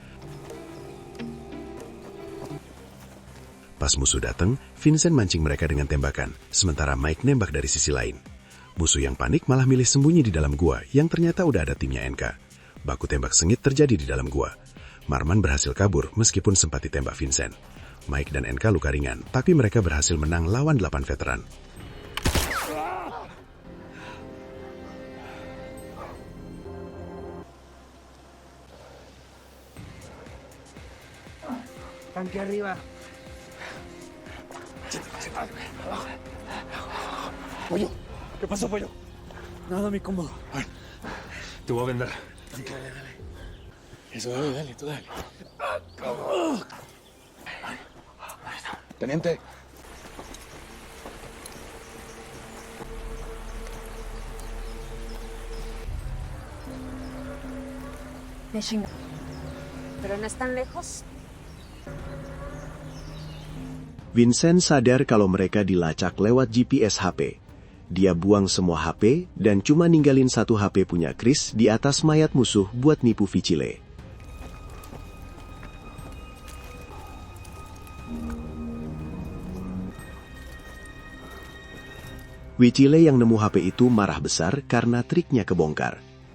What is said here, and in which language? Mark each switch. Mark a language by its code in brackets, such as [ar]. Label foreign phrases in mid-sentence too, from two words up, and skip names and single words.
[id] Pas musuh datang, Vincent mancing mereka dengan tembakan, sementara Mike nembak dari sisi lain. Musuh yang panik malah milih sembunyi di dalam gua yang ternyata udah ada timnya NK. Baku tembak sengit terjadi di dalam gua. Marman berhasil kabur meskipun sempat ditembak Vincent. Mike dan NK luka ringan, tapi mereka berhasil menang lawan 8 veteran. [es] Tanque arriba. Pollo, ¿qué pasó, pollo? Nada, mi combo. Te voy a vender. Dale. Eso, dale, tú dale. Teniente. Me chingo. Pero no están lejos. [id] Vincent sadar kalau mereka dilacak lewat GPS HP. Dia buang semua HP dan cuma ninggalin 1 HP punya Chris di atas mayat musuh buat nipu Vicile. Vicile yang nemu HP itu marah besar karena triknya kebongkar.